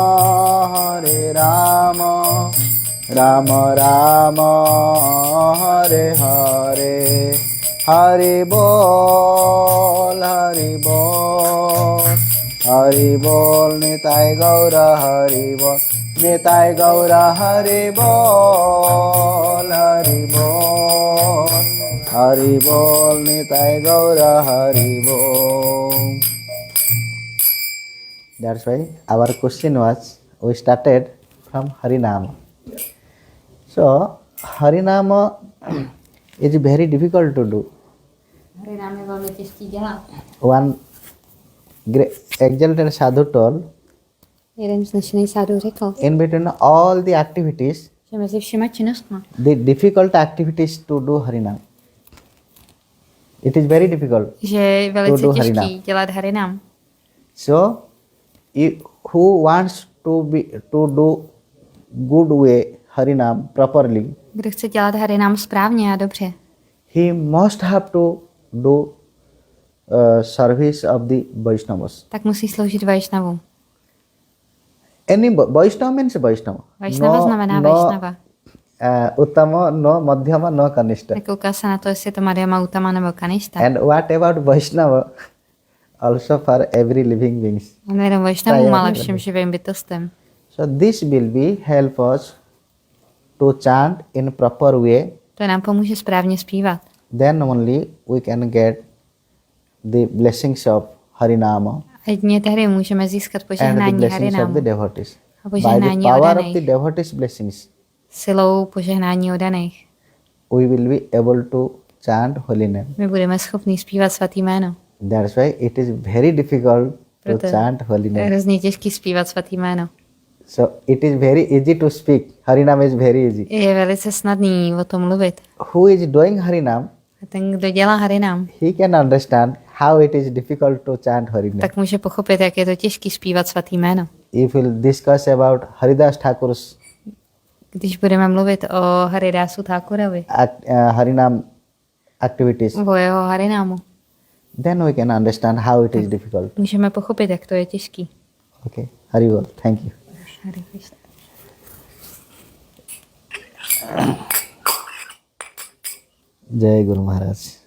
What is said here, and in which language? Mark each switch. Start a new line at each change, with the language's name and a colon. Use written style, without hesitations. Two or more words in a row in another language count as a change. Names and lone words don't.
Sanskrit: Rama Rama, Hare Hare, Hari Bol, Hari Bol, Nitai Gaura, Hari Bol, Nitai Gaura, Hari Bol, Hari Bol, Nitai Gaura, Hari Bol.
English: That's why our question was, we started from Harinama. So, Harinama is very difficult to do.
Czech: Harinám je velmi těžký dělat.
English: One exalted sadhu told,
Czech: Jeden vznešený sádu řekl,
English: in between all the activities,
Czech: že mezi všema činnostma
English: the difficult activities to do Harinam. It is very difficult
Czech: že je velice
English: do
Czech: těžký
English: Harinam.
Czech: dělat harinám.
English: So, who wants to do good way Harinam properly,
Czech: Kdo chce dělat harinám správně a dobře,
English: he must have to do service of the Vaishnavas.
Czech: tak musí sloužit Vajšnavu.
English: Any Vaishnava means Vaishnava.
Czech: Vajšnava znamená Vajšnava.
English: Uttama, no Madhyama, no Kanishta.
Czech: Nekouká se na to, jestli je to Madhyama, Uttama nebo Kanishta.
English: And what about Vaishnava? Also for every living beings.
Czech: A nejenom Vajšnavům, ale všem živým bytostem.
English: So this will be help us to chant in proper way.
Czech: To nám pomůže správně zpívat.
English: Then only we can get the blessings of Harinama
Czech: A jedině tehdy můžeme získat
English: and the
Czech: požehnání
English: blessings of
Czech: harinámu
English: the devotees.
Czech: a
English: By the
Czech: požehnání
English: power of the
Czech: odaných.
English: devotees' blessings,
Czech: Silou požehnání odaných.
English: we will be able to chant holy name.
Czech: My budeme schopni zpívat svatý jméno.
English: That's why it is very difficult to
Czech: Proto
English: chant holy
Czech: je
English: name.
Czech: hrozně těžký zpívat svatý jméno.
English: So it is very easy to speak. Harinam is very easy.
Czech: Je velice snadný o tom mluvit.
English: Who is doing Harinam,
Czech: A ten, kdo dělá harinám,
English: he can understand how it is difficult to chant Harinam.
Czech: tak může pochopit, jak je to těžký zpívat svatý jméno.
English: If we'll discuss about Haridas Thakur's
Czech: Když budeme mluvit o Haridásu Thakurovi,
English: Harinam activities,
Czech: o jeho harinámu,
English: then we can understand how it is difficult.
Czech: můžeme pochopit, jak to je těžký.
English: Okay, Haribol, thank you. Hare Krishna. Jai Guru Maharaj.